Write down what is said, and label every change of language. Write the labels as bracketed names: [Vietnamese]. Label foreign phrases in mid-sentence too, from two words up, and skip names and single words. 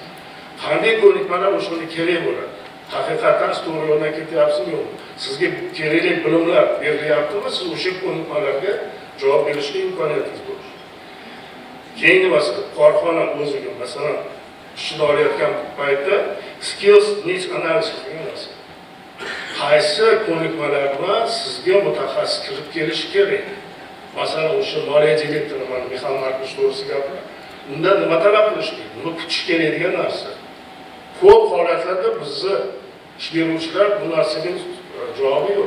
[Uzbek] Qanday ko'nikmalar o'shanda kerak bo'ladi? Haqiqatan to'g'ri yo'ldan ketyapsizmi yo'qmi? Sizga kerakli bilimlar berilyaptimi? Siz o'sha ko'nikmalarga javob berishga imkoniyatingiz bo'lishi. Keyingi masala, korxona o'ziga masalan ishni olayotgan paytda [English] skills needs analysis [Uzbek] degan narsa. Qaysi ko'nikmalar bilan sizga mutaxassis kirib kelishi kerak? Masalan, o'sha moliya direktori mana Mixail Markovich to'g'risida gapirdi. Undan nima talab qilish kerak? Nima kutish kerak degan narsa. Ko'p holatlarda bizni ish beruvchilar bu narsaga javobi yo'q.